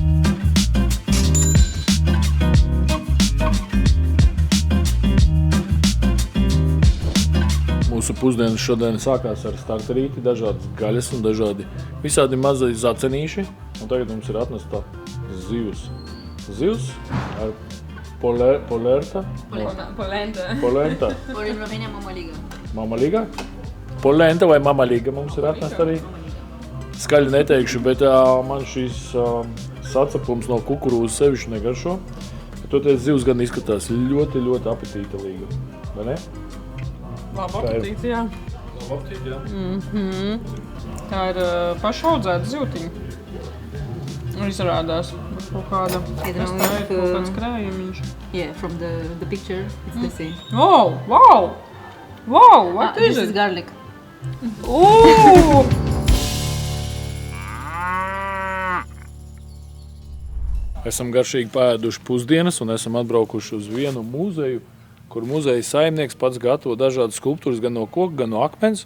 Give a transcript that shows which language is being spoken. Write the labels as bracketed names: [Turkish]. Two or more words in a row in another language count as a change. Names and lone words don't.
[Latvian] Mūsu pusdienas šodien sākās ar starterīti, dažādas gaļas un visādi mazi zacenīši. Un tagad mums ir atnesta zivs. Zivs ar Polenta. Polenta. Polenta. [English] Por en Romania, mamaliga. [Latvian] Mamaliga? polenta vai mamaļīga mums ir atnest arī. Skaļi neteikšu, bet man šīs sacepums no kukurūzas sevišķi negaršo. Toties zivs gan izskatās ļoti, ļoti apetītelīga. Vai ne? Labu apetīti, jā. Labu apetīti, jā. Tā ir pašaudzēta zivtiņa. Izrādās. Kaut kāda. Kaut kāds krējumiņš. [English] Yeah, from the picture, it's the same. Oh, wow! Wow, what is This it? is garlic. Ooh! [Latvian] Esam garšīgi pēduši pusdienas un esam atbraukuši uz vienu muzeju, kur muzeja saimnieks pats gatavo dažādas skulptūras gan no koka, gan no akmens.